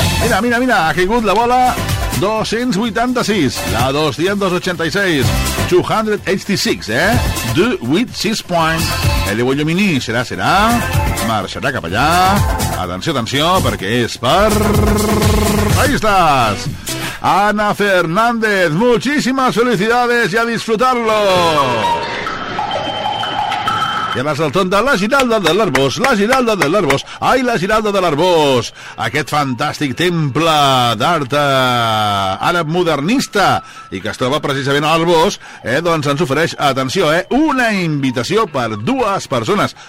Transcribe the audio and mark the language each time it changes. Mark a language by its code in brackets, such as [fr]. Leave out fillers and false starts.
[ca] Mira, mira, mira, ha caigut la bola... 286, la 286, 286, eh? 286, el de Bollomini, serà, serà, marxarà cap allà, atenció, atenció, perquè és per... Ahí estàs! [es] Ana Fernández, muchísimas felicidades y a disfrutarlo! [ca] I ara és el tonta, la Giralda de l'Arbós, la Giralda de l'Arbós, ai, la Giralda de l'Arbós, aquest fantàstic temple d'art àrab modernista i que es troba precisament a l'Arbós, doncs ens ofereix, atenció, una invitació per dues persones.